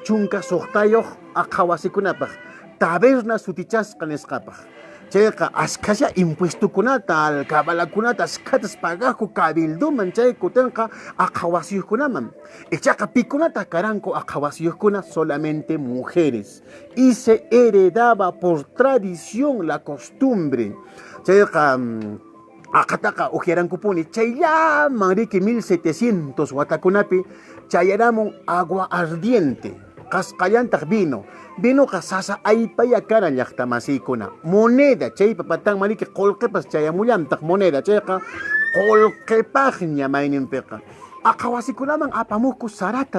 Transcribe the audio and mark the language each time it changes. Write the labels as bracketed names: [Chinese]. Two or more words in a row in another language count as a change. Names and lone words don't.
[Quechua] chunka suqtayuq aqha wasikunapaq taberna sutichasqa nisqapaq chayqa askasha impuestukunata alcabalakunata askatas pagaqku cabildoman chay kutinqa aqhawasiyuqkunaman ichaqa pikunata karanku aqhawasiyuqkuna [Spanish] solamente mujeres y se heredaba por tradición la costumbre [Quechua] chayqa aqhataqa ujiarankupuni chayllaman riki 1700 watakunapi chayaramun [Spanish] agua ardiente [Quechua] qasqallantaq vinoqa sasa aypaya karan llaqtamasiykuna moneda chaypa patanman riki qullqipas chayamullantaq moneda chayqa qullqipaqña mayninpiqa aqhawasikunaman apamuqku sarata